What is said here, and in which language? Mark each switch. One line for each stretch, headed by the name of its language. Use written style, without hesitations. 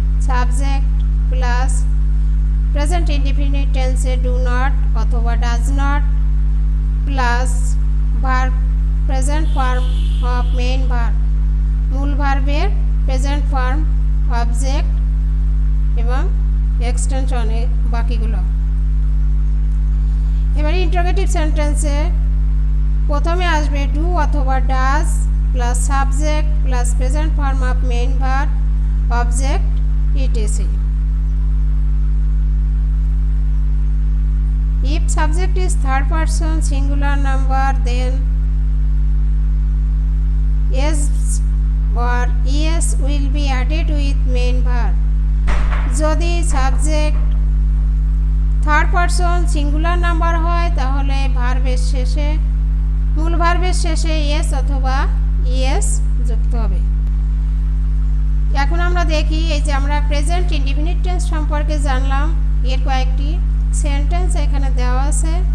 Bangla: Subject plus present indefinite টেন্সে do not অথবা does not plus verb present form of main verb, মূল ভার্বের present form, object এবং এক্সটেনশনে বাকিগুলো। এবারে ইন্টারোগেটিভ সেন্টেন্সে প্রথমে আসবে ডু অথবা does plus subject plus present form of main verb, object, etc.
English: If subject is third person singular number, then s or es will be added with main verb.
Bangla: যদি subject third person singular number হয় তাহলে ভার্বের শেষে, মূল ভার্বের শেষে S অথবা ES যুক্ত হবে। এখন আমরা দেখি, এই যে আমরা প্রেজেন্ট ইনডিফিনিট টেন্স সম্পর্কে জানলাম, এর কয়েকটি সেন্টেন্স এখানে দেওয়া আছে।